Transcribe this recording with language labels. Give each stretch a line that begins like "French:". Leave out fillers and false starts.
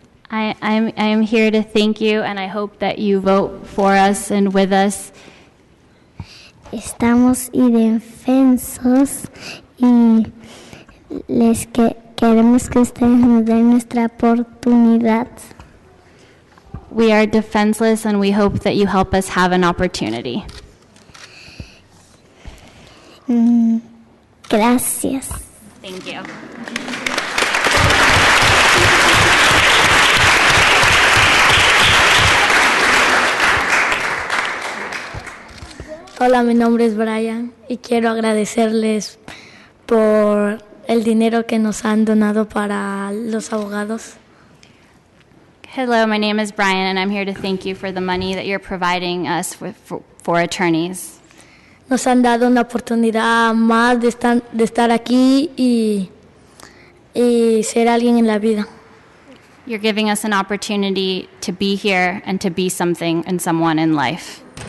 English: I am here to thank you, and I hope that you vote for us and with us.
Spanish: Estamos indefensos y queremos que ustedes nos den nuestra oportunidad.
English: We are defenseless, and we hope that you help us have an opportunity.
Spanish: Gracias.
English: Thank you.
Spanish: Hola, mi nombre es Brian y quiero agradecerles por el dinero que nos han donado para los abogados.
English: Hello, my name is Brian, and I'm here to thank you for the money that you're providing us for attorneys.
Spanish: Nos han dado una oportunidad más de estar aquí y ser alguien en la vida.
English: You're giving us an opportunity to be here and to be something and someone in life.